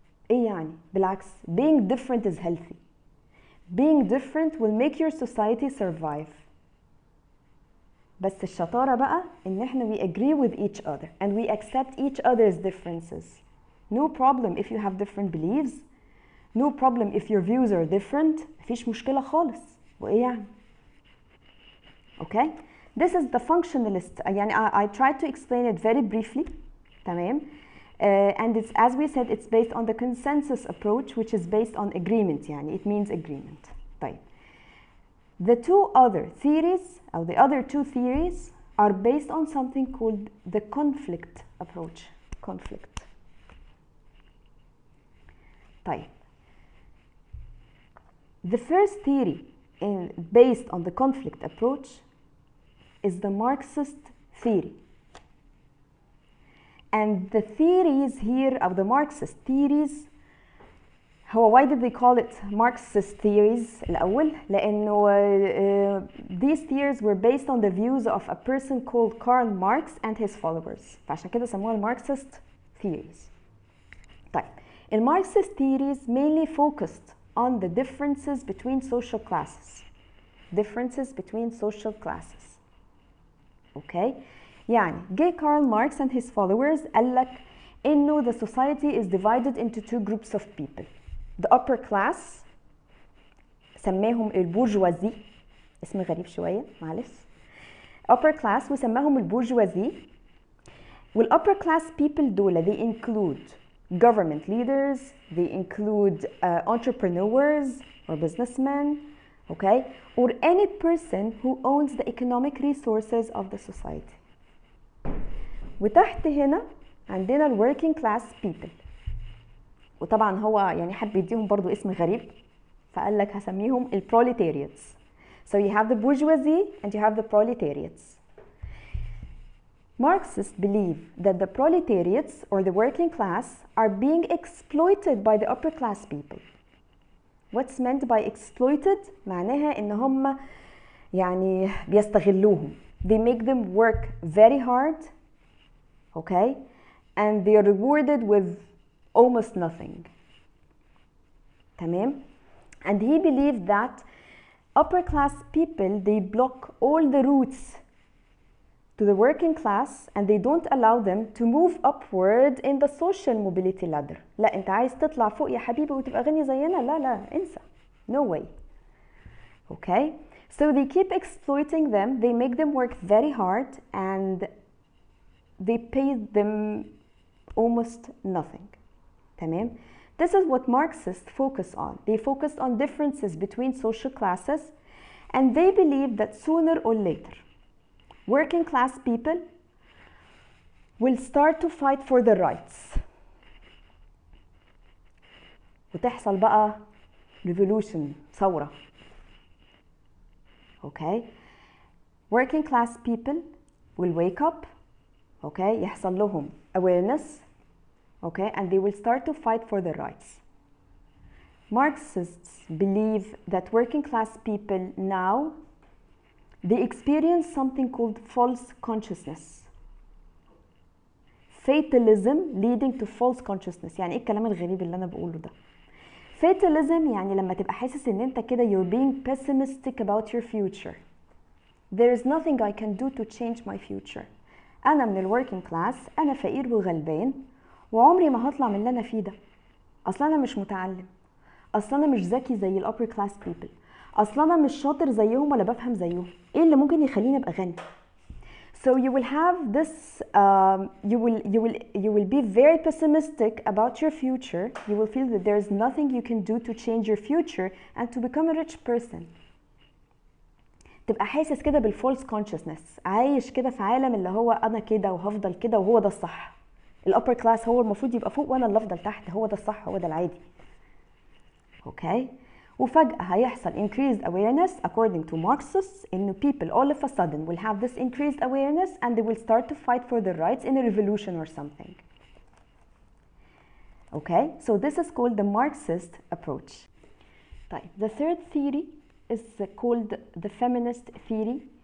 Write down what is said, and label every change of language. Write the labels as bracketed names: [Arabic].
[Arabic] إيه يعني؟ بالعكس, [English] being different is healthy. Being different will make your society survive. [Arabic] بس الشطارة بقى إن إحنا [English] we agree with each other and we accept each other's differences. No problem if you have different beliefs. No problem if your views are different. [Arabic] مفيش مشكلة خالص. وإيه يعني؟ Okay? [English] This is the functionalist. I tried to explain it very briefly. [Arabic] تمام? [English] And it's, as we said, it's based on the consensus approach, which is based on agreement. يعني it means agreement. [Arabic] طيب. [English] The two other theories, or the other two theories, are based on something called the conflict approach. Conflict. [Arabic] طيب. [English] The first theory based on the conflict approach is the Marxist theory. And the theories here of the Marxist theories, why did they call it Marxist theories [Arabic] الأول؟ لأنه [English] these theories were based on the views of a person called Karl Marx and his followers. [Arabic] فعشان كده سموها Marxist theories. [English] طيب, Marxist theories mainly focused on the differences between social classes. Differences between social classes. Okay? [Arabic] يعني جه [English] Karl Marx and his followers [Arabic] قال لك إنه [English] the society is divided into two groups of people. [Arabic] The upper class سماهم البورجوازي, اسم غريب شوية معلش. [English] Upper class [Arabic] وسماهم البورجوازي. [English] والupper class people دول they include government leaders, they include entrepreneurs or businessmen, okay, or any person who owns the economic resources of the society. [Arabic] وتحت هنا عندنا ال working class people. وطبعا هو يعني حب يديهم برضو اسم غريب فقال لك هسميهم ال proletariats. [English] So you have the bourgeoisie and you have the proletariats. Marxists believe that the proletariats or the working class are being exploited by the upper class people. What's meant by exploited? [Arabic] معناها إن هم يعني بيستغلوهم. [English] They make them work very hard, okay, and they are rewarded with almost nothing. [Arabic] تمام. [English] And he believed that upper class people, they block all the routes to the working class and they don't allow them to move upward in the social mobility ladder. [Arabic] لا انت عايز تطلع فوق يا حبيبي وتبقى غني زينا؟ لا لا انسى. [English] No way. Okay? So they keep exploiting them, they make them work very hard and they pay them almost nothing. [Arabic] تمام. [English] This is what Marxists focus on. They focus on differences between social classes and they believe that sooner or later working class people will start to fight for their rights. [Arabic] وتحصل بقى revolution, ثورة. [English] Okay? Working class people will wake up, okay? [Arabic] يحصل لهم [English] awareness, okay? And they will start to fight for their rights. Marxists believe that working class people now, they experience something called false consciousness. Fatalism leading to false consciousness. [Arabic] يعني ايه الكلام الغريب اللي انا بقوله ده؟ Fatalism يعني لما تبقى حاسس ان انت كده [English] you're being pessimistic about your future. There is nothing I can do to change my future. [Arabic] انا من الworking class، انا فقير وغلبان وعمري ما هطلع من اللي انا فيه ده. اصلا انا مش متعلم، اصلا انا مش ذكي زي الupper class people، اصلا انا مش شاطر زيهم ولا بفهم زيهم. ايه اللي ممكن يخليني ابقى غني؟ [English] So you will have this, you will be very pessimistic about your future. You will feel that there is nothing you can do to change your future and to become a rich person. [Arabic] تبقى حاسس كده بالفولس consciousness، عايش كده في عالم اللي هو انا كده وهفضل كده وهو ده الصح. الupper class هو المفروض يبقى فوق وانا اللي افضل تحت، هو ده الصح، هو ده العادي. اوكي؟ وفجأة هيحصل [English] increased awareness according to Marxists إنه people all of a sudden will have this increased awareness and they will start to fight for their rights in a revolution or something. Okay, so this is called the Marxist approach. طيب, the third theory is called the feminist theory.